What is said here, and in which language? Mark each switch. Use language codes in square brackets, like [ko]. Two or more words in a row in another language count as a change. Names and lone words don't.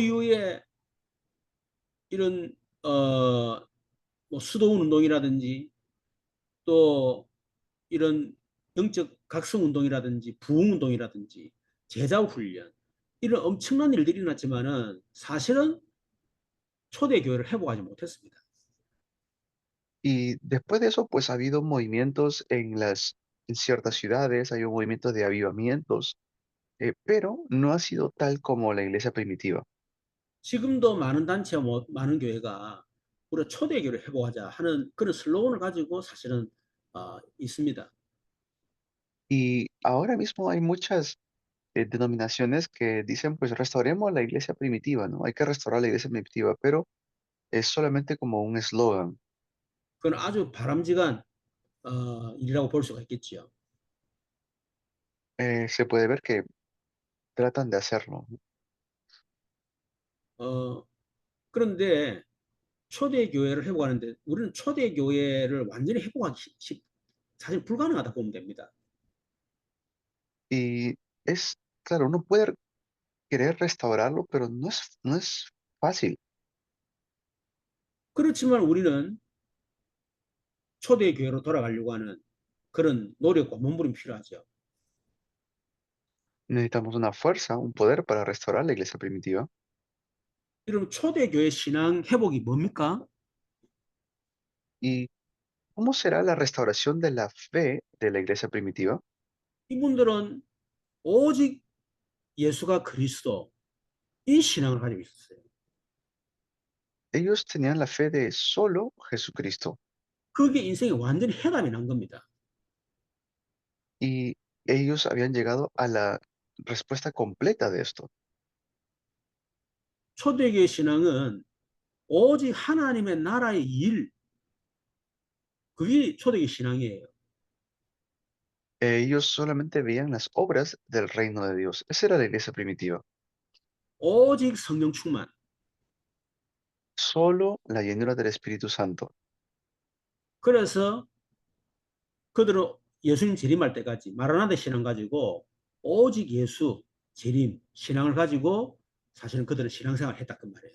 [ko] 그 이후에 이런 뭐 수도원 운동이라든지 또 이런 영적 각성 운동이라든지 부흥 운동이라든지 제자 훈련 이런 엄청난 일들이 일어났지만은 사실은 초대 교회를 회복하지 못했습니다. [es] Y después de eso, pues ha habido movimientos en ciertas ciudades, ha habido movimientos de avivamientos, pero no ha sido tal como la iglesia primitiva. [ko] 지금도 많은 단체와 많은 교회가 우리가 초대 교회를 회복하자 하는 그런 슬로건을 가지고 사실은 있습니다. [es] Y ahora mismo hay muchas denominaciones que dicen, pues restauremos la iglesia primitiva, ¿no? Hay que restaurar la iglesia primitiva, pero es solamente como un eslogan. [ko] 그건 아주 바람직한 일이라고 볼 수가 있겠지요. [es] Se puede ver que tratan de hacerlo. [ko] 어, 그런데 초대 교회를 회복하는데 우리는 초대 교회를 완전히 회복하기 사실 불가능하다 보면 됩니다. [es] Y es, claro, uno puede querer restaurarlo, pero no es fácil. [ko] 그렇지만 우리는 초대 교회로 돌아가려고 하는 그런 노력과 몸부림이 필요하죠. [es] Necesitamos una fuerza, un poder para restaurar la iglesia primitiva. [ko] 이런 초대 교회 신앙 회복이 뭡니까? [es] ¿Y cómo será la restauración de la fe de la iglesia primitiva? [ko] 이분들은 오직 예수가 그리스도 이 신앙을 가지고 있었어요. [es] Ellos tenían la fe de solo Jesucristo [ko] 그게 인생에 완전히 해답이 난 겁니다. [es] y ellos habían llegado a la respuesta completa de esto. [ko] 초대교회 신앙은 오직 하나님의 나라의 일, 그게 초대교회 신앙이에요. [es] Ellos solamente veían las obras del reino de Dios. Esa era la iglesia primitiva. [ko] 오직 성령 충만. [es] Solo la llenura del Espíritu Santo. [ko] 그래서 그들은 예수님 재림할 때까지 마라나다 신앙 가지고 오직 예수 재림 신앙을 가지고 사실은 그들은 신앙생활을 했다는 말이에요.